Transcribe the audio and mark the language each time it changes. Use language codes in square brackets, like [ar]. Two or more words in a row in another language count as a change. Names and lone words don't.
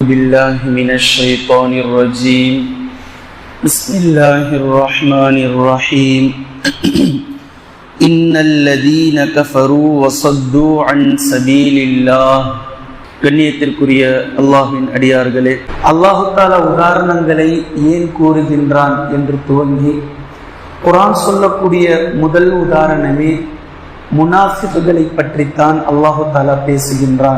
[ar] بالله من الشيطان الرجيم بسم الله الرحمن الرحيم إن الذين كفروا وصدوا عن سبيل الله [ta] கண்ணியத்திற்குரிய அல்லாஹ்வின் அடியார்களே, [ar] الله تعالى [ta] உதாரணங்களை ஏன் கூறுகின்றான் என்று துவங்கி குர்ஆன் சொல்லக்கூடிய முதல் உதாரணமே முனாஃபிக்குகளை பற்றித்தான் [ar] الله تعالى [ta] பேசுகின்றான்.